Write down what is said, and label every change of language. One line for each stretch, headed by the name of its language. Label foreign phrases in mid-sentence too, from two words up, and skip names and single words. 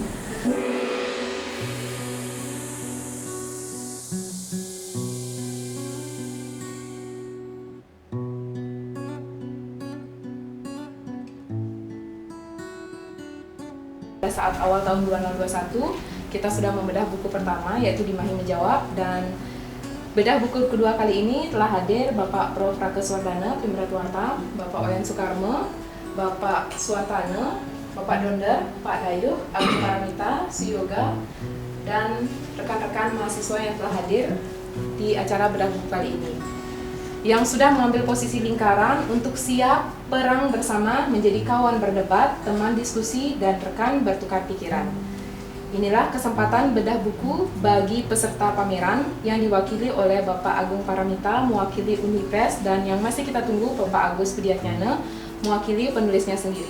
Indonesian: Pada saat awal tahun 2021, kita sudah membedah buku pertama, yaitu Di Mahir Menjawab, dan bedah buku kedua kali ini telah hadir Bapak Prof. Rake Swardana, Pimratwarta, Bapak Oyan Sukarmo, Bapak Suwatana, Bapak Donder, Pak Dayuh, Agung Paramita, Suyoga, dan rekan-rekan mahasiswa yang telah hadir di acara bedah buku kali ini, yang sudah mengambil posisi lingkaran untuk siap perang bersama, menjadi kawan berdebat, teman diskusi, dan rekan bertukar pikiran. Inilah kesempatan bedah buku bagi peserta pameran yang diwakili oleh Bapak Agung Paramita mewakili Unipres, dan yang masih kita tunggu Bapak Agus Budi Adnyana mewakili penulisnya sendiri.